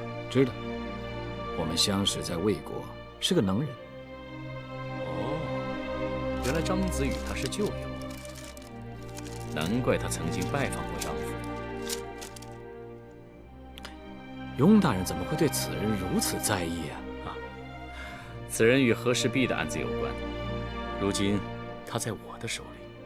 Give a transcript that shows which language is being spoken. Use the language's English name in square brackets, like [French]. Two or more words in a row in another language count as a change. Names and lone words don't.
[Chinese] 知道，我們相識在魏國，是個能人。哦，原來張子與他是舊友，難怪他曾經拜訪過張府。雍大人怎麼會對此人如此在意啊？此人與和氏璧的案子有關，如今他在我的手裡。